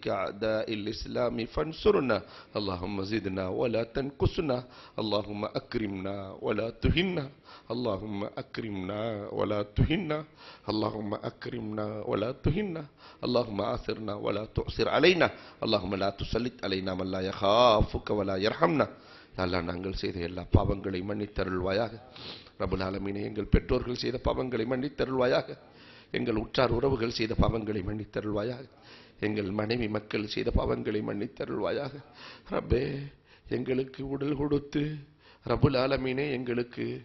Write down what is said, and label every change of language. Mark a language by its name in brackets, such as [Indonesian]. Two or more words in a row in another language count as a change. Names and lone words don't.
[Arabic] أعداء الإسلام فانصرنا اللهم زدنا ولا تنقصنا اللهم أكرمنا ولا تهنا اللهم أكرمنا ولا تهنا اللهم أكرمنا ولا تهنا اللهم آثرنا ولا تؤثر علينا اللهم لا تسلط علينا من لا يخافك ولا يرحمنا [Tamil] அல்லா நாங்கள் செய்த எல்லா பாவங்களை மன்னித்தருள்வாயாக [Arabic] رب العالمين [Tamil] எங்கள் பெற்றோர்கள் செய்த பாவங்களை மன்னித்தருள்வாயாக எங்கள் உற்றார் உறவுகள் செய்த பாவங்களை மன்னித்தருள்வாயாக எங்கள் மனைவி மக்கள் செய்த பாவங்களை மன்னித்தருள்வாயாக ரப்பே எங்களுக்கு உடல் கொடுத்து [Arabic] رب العالمين [Tamil] எங்களுக்கு